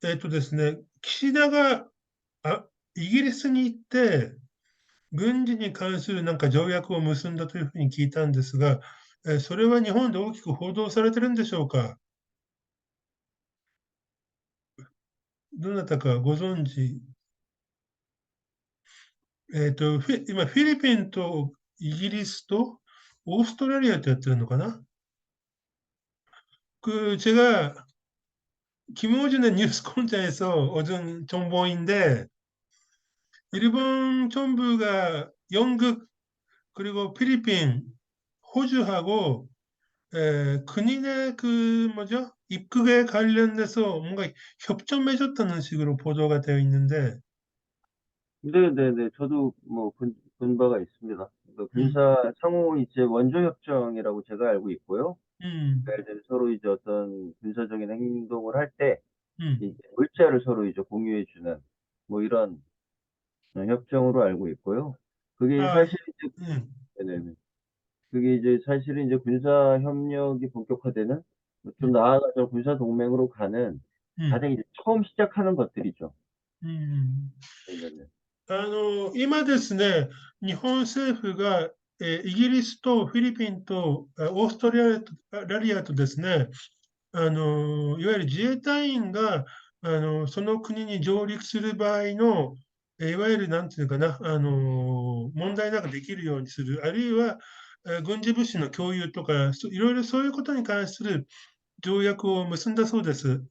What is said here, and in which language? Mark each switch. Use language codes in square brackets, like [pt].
[ja] ですね、岸田がイギリスに行って、軍事に関するなんか条約を結んだというふうに聞いたんですが、それは日本で大きく報道されてるんでしょうか。どなたかご存知。今、フィリピンとイギリスとオーストラリアとやってるのかな。 [ko] 제가 김호준의 뉴스 콘자에서 어준 정보인데 일본 정부가 영국 그리고 필리핀, 호주하고 근인의 그 뭐죠? 입국에 관련돼서 뭔가 협정 맺었다는 식으로 보도가 되어 있는데, 네네네. 저도 뭐 본 바가 있습니다. 그러니까 음, 군사 상호 이제 원조협정이라고 제가 알고 있고요. 음, 그러니까 이제 서로 이제 어떤 군사적인 행동을 할 때 음. 이제 물자를 서로 이제 공유해 주는 뭐 이런 협정으로 알고 있고요. 그게 아, 사실 이제 음, 네네네. 그게 이제 사실은 이제 군사 협력이 본격화되는 좀 나아가서 군사 동맹으로 가는 음, 가장 이제 처음 시작하는 것들이죠. 음. 네네네. [ja] 今ですね、日本政府が、イギリスとフィリピンとオーストラリアとですね、いわゆる自衛隊員が、その国に上陸する場合の、いわゆるなんていうかな、問題なくできるようにする、あるいは、軍事物資の共有とか、いろいろそういうことに関する条約を結んだそうです。